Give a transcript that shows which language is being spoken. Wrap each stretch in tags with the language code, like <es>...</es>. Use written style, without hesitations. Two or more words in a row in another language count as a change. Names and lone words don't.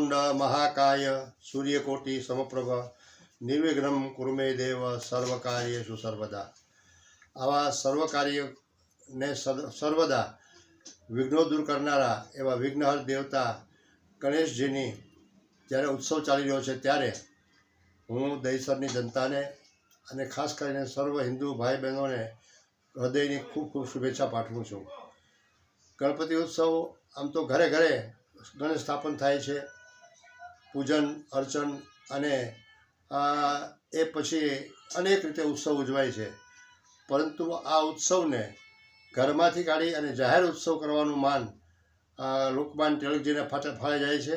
<sa>वक्रतुंड महाकाय सूर्यकोटि समप्रभ निर्विघ्नं कुरु मे देव सर्वकार्येषु सर्वदा।</sa> <gu>આવા સર્વ કાર્ય ને સર્વદા વિઘ્નો દૂર કરનારા એવા વિઘ્નહર દેવતા ગણેશજીની જ્યારે ઉત્સવ ચાલી રહ્યો છે ત્યારે હું દહીસરની જનતાને અને ખાસ કરીને સર્વ હિન્દુ ભાઈ બહેનોને હૃદયની ખૂબ ખૂબ શુભેચ્છા પાઠવું છું। ગણપતિ ઉત્સવ આમ તો ઘરે ઘરે ગણેશ સ્થાપન થાય છે, પૂજન અર્ચન અને એ પછી અનેક રીતે ઉત્સવ ઉજવાય છે, પરંતુ આ ઉત્સવને ઘરમાંથી કાઢી અને જાહેર ઉત્સવ કરવાનું માન લોકમાન્ય તિલકજીને ફાળે જાય છે।</gu>